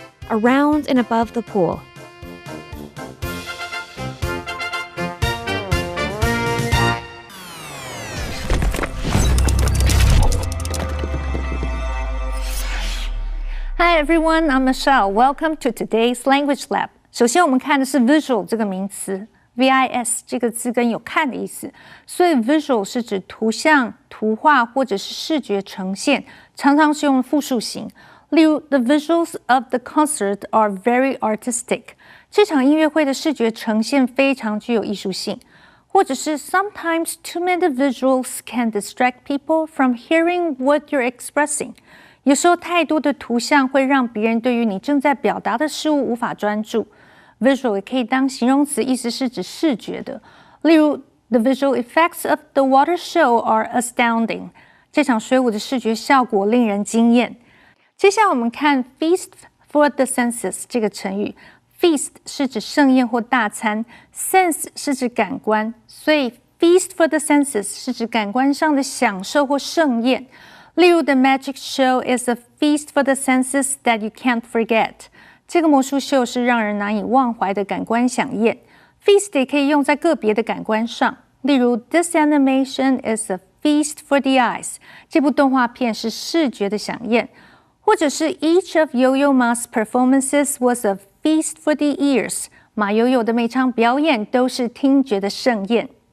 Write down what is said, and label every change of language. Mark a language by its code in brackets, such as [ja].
[en] around and above the pool. Hi everyone, I'm Michelle. Welcome to today's language lab. [zh] 首先我们看的是 visual 这个名词 ，vis 这个字跟有看的意思，所以 visual 是指图像、图画或者是视觉呈现，常常是用复数形。例如 [en] ，The visuals of the concert are very artistic。 [zh] 这场音乐会的视觉呈现非常具有艺术性。或者是 [en] Sometimes too many visuals can distract people from hearing what you're expressing。 [zh] 有时候太多的图像会让别人对于你正在表达的事物无法专注。 Visual 也可以当形容词，意思是指视觉的。例如 [en] ，The visual effects of the water show are astounding。 [zh] 这场水舞的视觉效果令人惊艳。接下来我们看 feast for the senses 这个成语。 Feast 是指盛宴或大餐 ，sense 是指感官，所以 feast for the senses 是指感官上的享受或盛宴。例如 [en] ，The magic show is a feast for the senses that you can't forget。 [zh] 这个魔术秀是让人难以忘怀的感官飨宴。 Feast 也可以用在个别的感官上，例如 [en] This animation is a feast for the eyes。 [zh] 这部动画片是视觉的飨宴，或者是 [en] Each of Yo-Yo Ma's performances was a feast for the ears。 [zh] 马友友的每场表演都是听觉的盛宴。